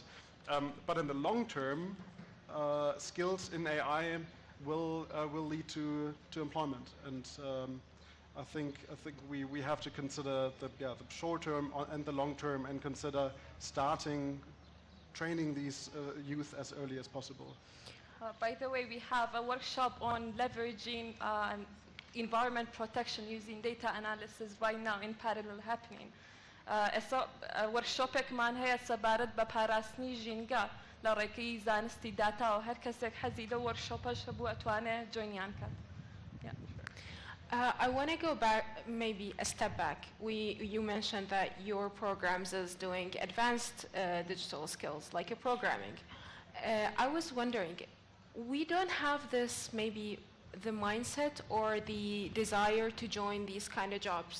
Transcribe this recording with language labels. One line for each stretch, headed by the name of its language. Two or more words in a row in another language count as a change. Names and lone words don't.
English: But in the long term, skills in AI will lead to employment, and I think we have to consider the short term and the long term, and consider starting training these youth as early as possible. By the way, we have a workshop on leveraging environment protection using data analysis right now in parallel happening.
Central Kurdish: workshopێک مان هەیە سەبارەت بە پاراستنی ژینگە لە ڕێگەی زانستی داتا و هەر کەسێک حەزی لە وەرکشۆپەش هەبوو ئەتوانێت جوینیان کات.
English: I want to go back, maybe a step back. You mentioned that your programs is doing advanced digital skills, like programming. I was wondering, we don't have this, maybe the mindset or the desire to join these kind of jobs.